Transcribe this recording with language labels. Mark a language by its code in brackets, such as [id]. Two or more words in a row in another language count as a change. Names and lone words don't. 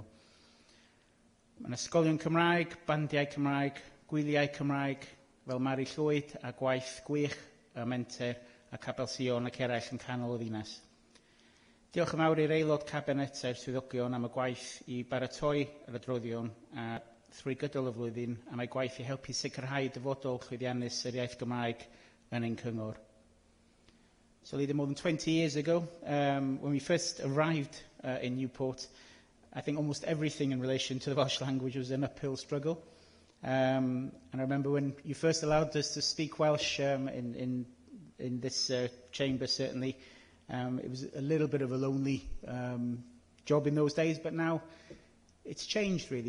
[cy] Mae'n ysgolion Cymraeg, bandiau Cymraeg, gwyliau Cymraeg, fel Mari Llwyd a gwaith gwych a menter a Cabel Sion ac eraill yn canol y ddinas. Diolch yn fawr i'r aelod cabinet a'r swyddogion am y gwaith I baratoi yr adroddion a trwy gydol y flwyddyn a mae gwaith i helpu sicrhau dyfodol llwyddiannus yr iaith Gymraeg yn ein cyngor. [en] So leader, more than 20 years ago, when we first arrived in Newport, I think almost everything in relation to the Welsh language was an uphill struggle. And I remember when you first allowed us to speak Welsh in this chamber, certainly, it was a little bit of a lonely job in those days, but now it's changed, really.